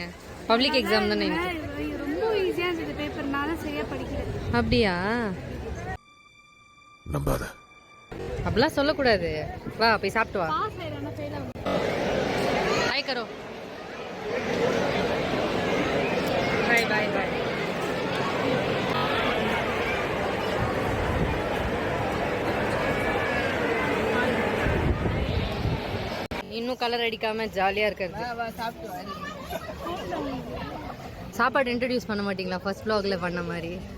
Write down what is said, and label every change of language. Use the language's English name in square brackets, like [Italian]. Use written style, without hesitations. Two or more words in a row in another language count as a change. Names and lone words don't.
[English] public exam [Tamil] தானே இன்னைக்கு. ரொம்ப ஈஸியா இருந்தது பேப்பர், நானே சரியா படிக்கிறேன். அப்படியா? நம்பாத. அப்படிலாம் சொல்லக்கூடாது. வா போய் சாப்பிட்டு வா. பாஸ் ஆயிடாம ஃபெயில் ஆகும். [Hindi] हाय करो. [English] bye bye bye. [Tamil] இன்னும் கலர் அடிக்காம ஜாலியா இருக்கிறது. சாப்பாடு இன்ட்ரடியூஸ் பண்ண மாட்டீங்களா [English] first vlog [Tamil] பண்ண மாதிரி?